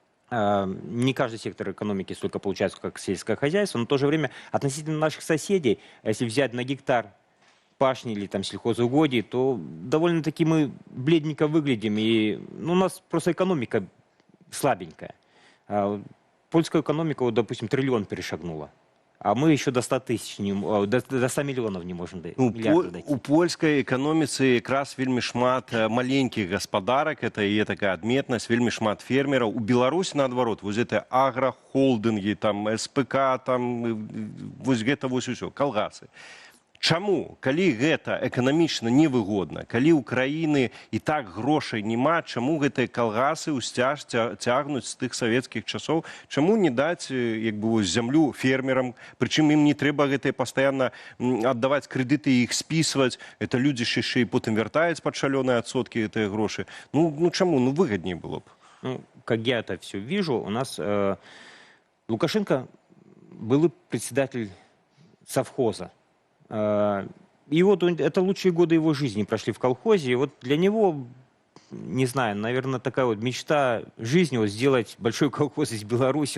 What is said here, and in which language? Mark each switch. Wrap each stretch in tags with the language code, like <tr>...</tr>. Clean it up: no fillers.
<ru>Не каждый сектор экономики столько получается, как сельское хозяйство, но в то же время относительно наших соседей, если взять на гектар пашни или там сельхозугодий, то довольно-таки мы бледненько выглядим, и у нас просто экономика слабенькая. Польская экономика, вот, допустим, триллион перешагнула. А мы еще до 100 тысяч, до 100 миллионов не можем миллиардов дойти.</ru> <be>У польскай эканоміцы якраз вельмі шмат маленькіх гаспадарак, это і такая адметнасць, вельмі шмат фермераў. У Беларусі, наадварот, вось гэта аграхолдынгі, там, СПК, там, вось гэта вось усё, калгасы. Чаму, калі гэта эканамічна невыгодна, калі ў краіны і так грошай няма, чаму гэтыя калгасы ўсцяж цягнуць з тых савецкіх часоў, чаму не даць як бы, зямлю фермерам, прычым ім не трэба гэтыя пастаянна аддаваць крэдыты і іх спісваць, это людзі яшчэ і потым вяртаюць пад шалёныя адсоткі гэтыя грошы. Ну чаму, выгадней было б.</be> <ru>Как я это все вижу, у нас Лукашенко был председатель совхоза. И вот это лучшие годы его жизни прошли в колхозе. И вот для него, не знаю, наверное, такая вот мечта жизни, вот сделать большой колхоз из Беларуси.</ru>